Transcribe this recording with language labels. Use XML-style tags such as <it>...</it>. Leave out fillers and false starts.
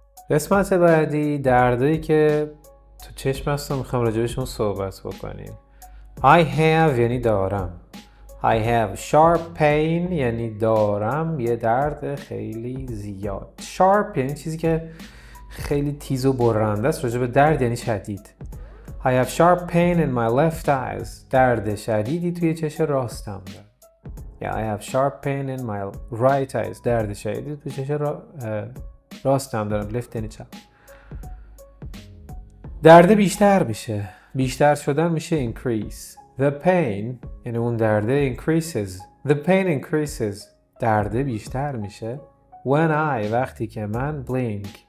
<fa>قسمت بعدی دردایی که تو چشم هستم میخوام راجبشون صحبت بکنیم. I have یعنی دارم.</fa> <en>I have sharp pain</en> <fa>یعنی دارم یه درد خیلی زیاد. Sharp یعنی چیزی که خیلی تیز و برنده است. راجع به درد یعنی شدید.</fa> <en>I have sharp pain in my left eyes.</en> <fa>درد شدیدی توی چشم راستم دارم.</fa> <en>I have sharp pain in my right eyes.</en> <fa>درد شدیدی توی چشم راستم دارم. left یعنی چپ. درد بیشتر میشه. بیشتر شدن میشه increase.</fa> <en>The pain</en> <fa>یعنی اون درده</fa> <en>increases. The pain increases.</en> <fa>درده بیشتر میشه.</fa> <en>When I</en> <fa>وقتی که من</fa> <en>blink</en>